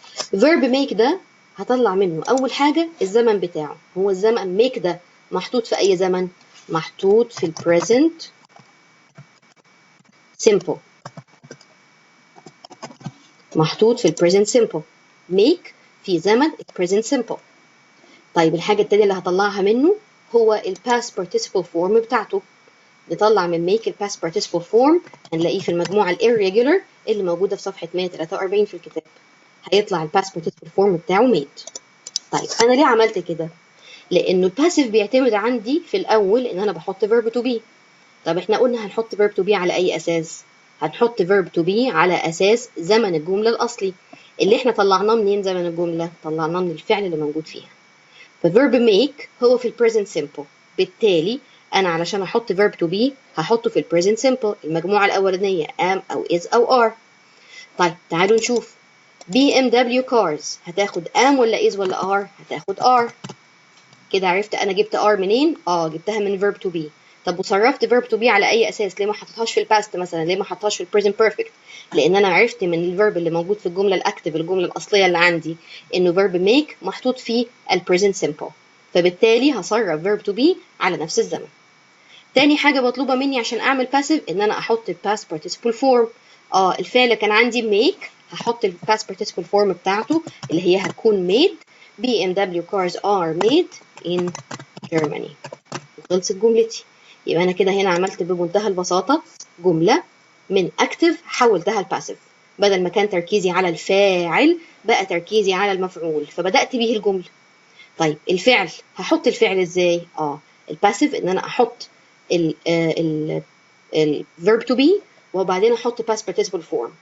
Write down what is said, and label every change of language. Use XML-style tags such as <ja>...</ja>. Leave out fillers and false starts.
<ar>فيرب make ده هطلع منه اول حاجة الزمن بتاعه. هو الزمن make ده محطوط في أي زمن؟ محطوط في present simple، محطوط في present simple. make في زمن present simple. طيب الحاجة التانية اللي هطلعها منه هو past participle form بتاعته. نطلع من make past participle form هنلاقيه في المجموعة irregular اللي موجودة في صفحة 143 في الكتاب. هيطلع past participle form بتاعه made. طيب أنا ليه عملت كده؟ لأنه الباسيف بيعتمد عندي في الأول إن أنا بحط verb to be. طب إحنا قلنا هنحط verb to be على أي أساس؟ هنحط verb to be على أساس زمن الجملة الأصلي اللي إحنا طلعناه منين. زمن الجملة طلعناه من الفعل اللي موجود فيها. فverb make هو في present simple، بالتالي أنا علشان أحط verb to be هحطه في present simple المجموعة الأولانية am أو is أو are. طيب تعالوا نشوف BMW cars هتاخد am ولا is ولا are؟ هتاخد are. كده عرفت أنا جبت are منين؟ جبتها من verb to be. طب وصرفت verb to be على أي أساس؟ ليه ما حطيتهاش في الباست مثلا؟ ليه ما حطيتهاش في البريزنت بيرفكت؟ لأن أنا عرفت من الفيرب اللي موجود في الجملة الأكتف، الجملة الأصلية اللي عندي، إنه verb make محطوط فيه البريزنت simple، فبالتالي هصرف verb to be على نفس الزمن. تاني حاجة مطلوبة مني عشان أعمل passive إن أنا أحط الباست participle form. الفعل كان عندي make، هحط الباست participle form بتاعته اللي هي هتكون made</ar> <en>BMW cars are made in Germany.</en> <ar>خلصت جملتي. يبقى أنا كده هنا عملت بمنتهى البساطة جملة من active حولتها لpassive. بدل ما كان تركيزي على الفاعل بقى تركيزي على المفعول، فبدأت به الجملة. طيب الفعل هحط الفعل ازاي؟ الباسيف ان انا احط ال verb to be وبعدين احط past participle form.</ar>